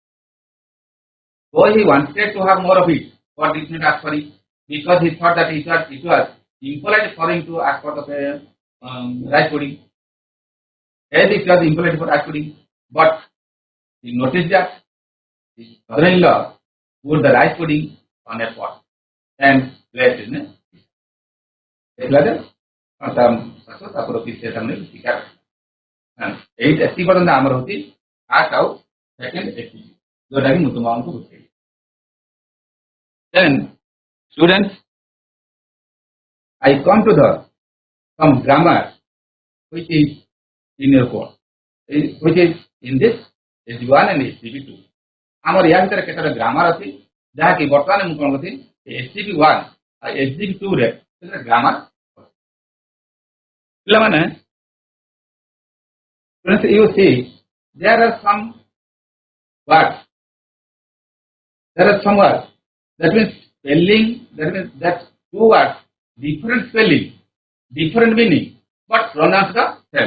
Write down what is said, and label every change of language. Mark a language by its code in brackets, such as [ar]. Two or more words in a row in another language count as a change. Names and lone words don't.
[en] So he wanted to have more of it, but did not ask for it because he thought that it was impolite for him to ask for the rice pudding. As it was impolite for rice pudding, but he noticed that his mother-in-law put the rice pudding on a pot and placed in a [or] ଏଇଟି ପର୍ଯ୍ୟନ୍ତ ଆମର ହଉଛି ଫାର୍ଷ୍ଟ ଆଉ ସେକେଣ୍ଡ ଏକ୍ଟିଭିଟି ଯୋଉଟା କି ମୁଁ ତୁମମାନଙ୍କୁ ବୁଝେଇଲି। [en] Then students, I come to some grammar which is in your course, which is in this SG1 and SG2. [or] ଆମର ୟା ଭିତରେ କେତେଟା ଗ୍ରାମାର ଅଛି ଯାହାକି ବର୍ତ୍ତମାନ ମୁଁ କଣ କରୁଛି SG1 ଆଉ SG2 ରେ ଗ୍ରାମାର ପିଲାମାନେ [en] you see there are some words, that means spelling, that means that two words different spelling, different meaning but pronounced the same.